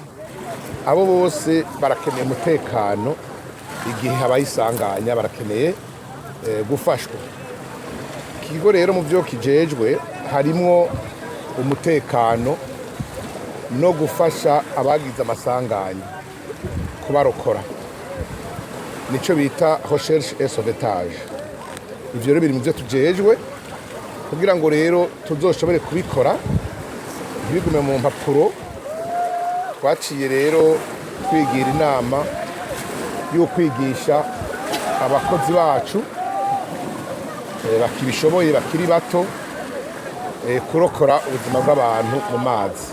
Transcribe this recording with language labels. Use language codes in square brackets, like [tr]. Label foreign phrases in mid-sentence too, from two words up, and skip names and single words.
[rn] Abo bose barakeneye umutekano igihe habaye isanganya, barakeneye gufashwa. Ikigo rero mu byo kijejwe harimo umutekano no gufasha abagize amasanganya kubarokora, nico bita [fr] recherche et sauvetage. [rn] Ivyo rero biri mu byo tujejwe kugira ngo rero tuzoshobore kubikora bigume mu mpapuro. Twaciye rero twigira inama yo kwigisha abakozi bacu bakibishoboye bakiri bato kurokora ubuzima bw'abantu mu mazi.